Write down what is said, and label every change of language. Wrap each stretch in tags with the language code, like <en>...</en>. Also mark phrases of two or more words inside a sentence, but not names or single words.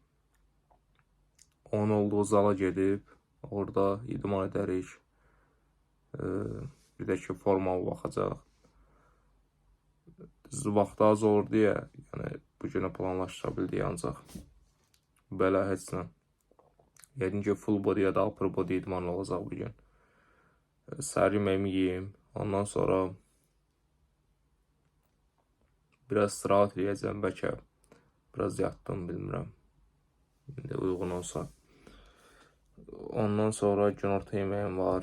<az>Onun olduğu zala gedib, orada idman edərik. Bir də ki, formal baxacaq. Vaxtı az olur deyə, yəni bu günə planlaşdıra bildik ancaq. Belə heç nə. Yəqin ki,</az> <en>full body</en> <az>ya da</az> <en>upper body</en> <az>idman olacaq bugün. Səhər yeməyimi yiyeyim. Ondan sonra biraz istirahat edəcəm. Bəlkə biraz yatdım, bilmirəm. İndi uyğun olsa. Ondan sonra günorta yeməyim var.</az>